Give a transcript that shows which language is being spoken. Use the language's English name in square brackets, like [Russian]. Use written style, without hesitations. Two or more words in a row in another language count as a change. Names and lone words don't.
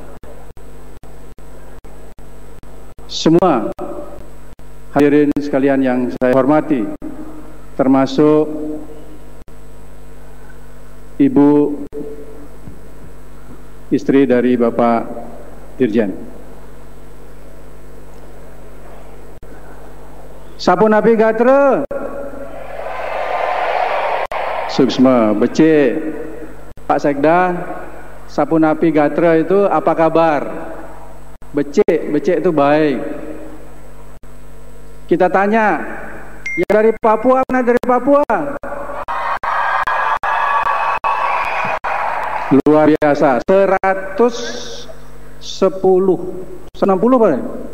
[Indonesian] Semua hadirin sekalian yang saya hormati, termasuk Ibu istri dari Bapak Dirjen. [Balinese] Sapunapi gatra. Suksma, becik. [Indonesian] Pak Sekda, [Balinese] Sapunapi gatra [Indonesian] itu apa kabar? [Balinese] Becik, becik [Indonesian] itu baik. Kita tanya, yang dari Papua mana dari Papua? Luar biasa, 160 Pak ya?